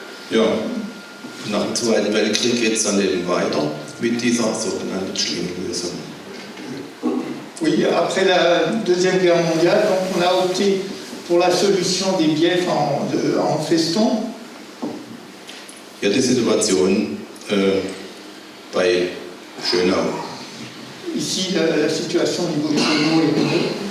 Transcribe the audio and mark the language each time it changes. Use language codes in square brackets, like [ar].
[de] Ja, nach dem Zweiten Weltkrieg geht es dann eben weiter mit dieser sogenannten Schlingellösung. [fr] Oui, après la Deuxième Guerre mondiale, donc on a opté pour la solution des biefs en feston. [de] Ja, die Situation bei Schönau. [fr] Ici, la situation au niveau de Schönau est mieux.